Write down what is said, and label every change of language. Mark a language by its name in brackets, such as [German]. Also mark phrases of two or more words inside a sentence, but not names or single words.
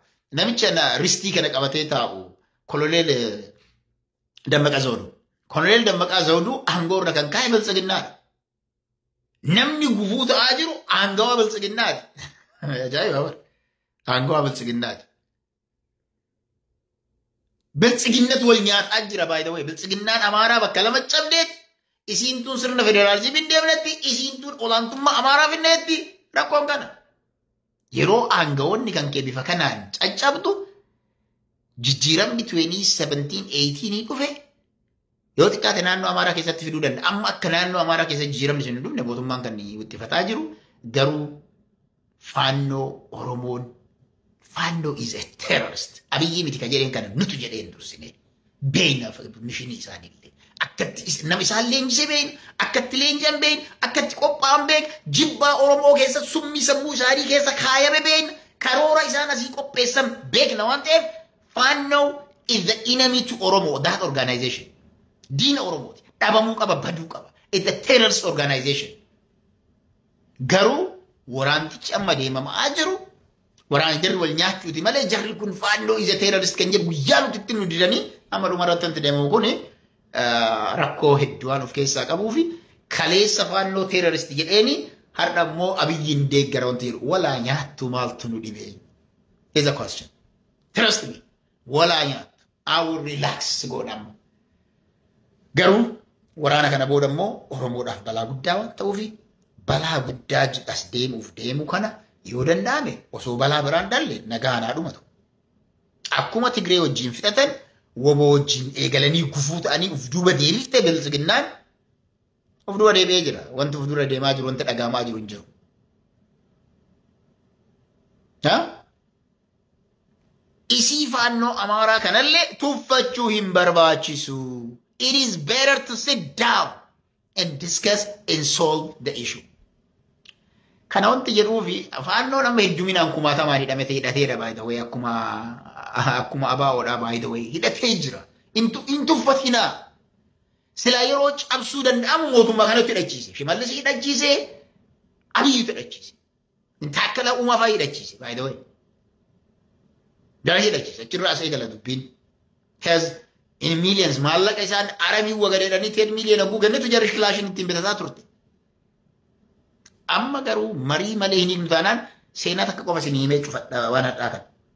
[Oromo] Namicha ristii kana qabatee taa'u koloneel Dammaqaa Zawuduu. Koloneel Dammaqaa Zawuduu aangoo irra kan kaa'e biltsiginnaadha. Namni gufuu ta'aa jiru aangawaa biltsiginnaati. Ajaa'iba bara. Aangawaa biltsiginnaati. Biltsiginnet wal nyaataa jira [English] by the way. [Oromo] Biltsiginnaan Amaaraa bakka lama cabdeet isiin tun sirna federaalizimii deemnetti isiin tun olaantummaa Amaaraa finneetti rakkoon kana. Yeroo aangawoonni kan kee bifa kanaan caccabdu jijjiiramni 2017-18 dhufe yoo xiqqaate naannoo Amaaraa keessatti fiduu danda'a. Amma akka naannoo Amaaraa keessa jijjiiramni sun hin dhufne mootummaan kan wittifataa jiru garuu Faannoo Oromoon Faannoo [English] is a terrorist. [Oromo] Abiyyi miti kan jedheen kana nutu jedheen dursine beeyna mishinii isaaniillee akkatti nama isaan leenjisee beeyin akkatti leenjan beeyin akkatti qophaa'an beeyin jibbaa Oromoo keessa summii sammuu isaanii keessa kaayame beeyin karoora isaan asii qopheessan beekna waan ta'eef Faannoo [English] is the enemy to Oromo that organization. [Oromo] Diina Oromooti dhabamuu qaba baduu qaba. [English] It's a terrorist organization. [Oromo] Garuu waraantichi amma deemamaa jiru waraan jarri wal nyaachuuti malee jarri kun Faannoo [English] is a terrorist [Oromo] kan jedhu guyyaa nuti itti nu didanii amma dhumarratti wanti deemamu kun rakkoo hedduu waan of keessaa qabuu fi kaleessa Faannoo terrorist jedheeni har'a immoo Abiyyiin deeggara wanti jedhu walaa nyaattu maaltu nu dhibee. [English] Is a question. Trust me. [Oromo] Walaa nyaattu. [English] I will relax godhamu. [Oromo] Garuu waraana kana booda immoo Oromoodhaaf balaa guddaa waan ta'uufi balaa guddaa as deemu kana yoo danda'ame osoo balaa biraan dalle nagaanaa dhumatu. Akkuma Tigree wajjin fixatan woboo wajjin eegalanii gufuu ta'anii uf duuba deebiftee biltsiginnaan uf duuba deebi'ee jira. Wanti uf dura deemaa jiru wanta dhagaamaa jiru hin jiru. Isii Faannoo Amaaraa kanallee tuffachuu hin barbaachisu. [English] It is better to sit down and discuss and solve the issue. [Oromo] Kana wanti jedhuufi Faannoo nama hedduminaan kumaatamaan hidhamete hidhateera [English] by the way [Oromo] akkuma ABO'dha [English] by the way [Oromo] hidhatee jira. Intuffatinaa. Silaa yeroo cabsuu danda'amu mootummaa kanatti hidhachiise. Shimallis hidhachiise Abiyyuutu hidhachiise. Taakkala Uumaa fa'aa hidhachiise [English] by the way. [Oromo] Dara hidhachiise achirraa as eegala dubbiin. [English] In millions [Oromo] maallaqa isaan aramii wagadeedhanii 10 million oguu kennitu jarri kilaashin ittiin bitataa turte. Amma garuu marii malee hin hiiknu taanaan seenaa takka qofa isin himee cufadha waan hadhaa kan.